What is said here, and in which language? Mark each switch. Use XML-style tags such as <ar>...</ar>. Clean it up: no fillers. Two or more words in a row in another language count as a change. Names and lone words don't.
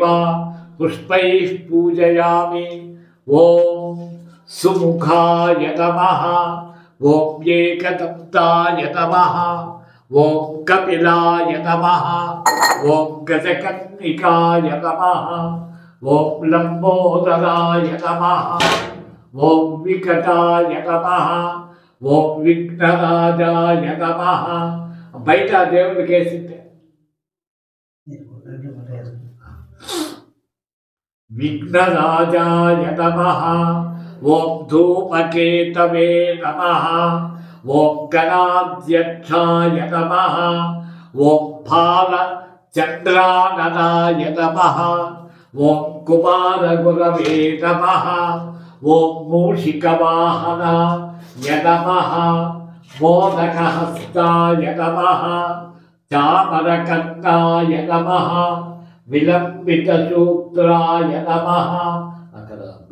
<sa>पुष्पैः पूजयामि ॐ सुमुखाय नमः ॐ एकदन्ताय नमः ॐ कपिलाय नमः ॐ गजकर्णिकाय नमः ॐ लम्बोदराय नमः ॐ विकटाय नमः ॐ विघ्नराजाय नमः</sa> <te>బయట దేవుడికి వేసింటే</te> <sa>विघ्नराजाय नमः ॐ धूमकेतवे नमः ॐ गणाध्यक्षाय नमः ॐ फालचन्द्राननाय नमः ॐ कुमारगुरवे नमः ॐ मूषिकवाहनाय नमः मोदकहस्ताय नमः चामरकर्णाय नमः विलम्बितसूत्राय नमः अక్కడ</sa>